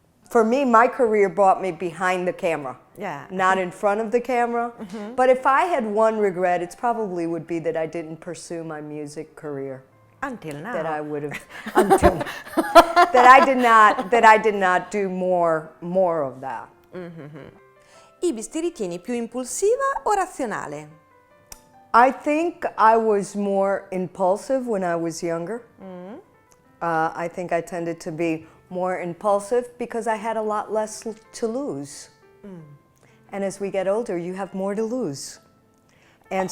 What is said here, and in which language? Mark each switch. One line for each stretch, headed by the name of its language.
English: For me, my career brought me behind the camera, not in front of the camera. But if I had one regret, it probably would be that I didn't pursue my music career. Until now. That I would have, until that I did not do more of that.
Italian: Ibis, ti ritieni più impulsiva o razionale?
English: I think I was more impulsive when I was younger. I think I tended to be more impulsive because I had a lot less to lose. And as we get older, you have more to lose. And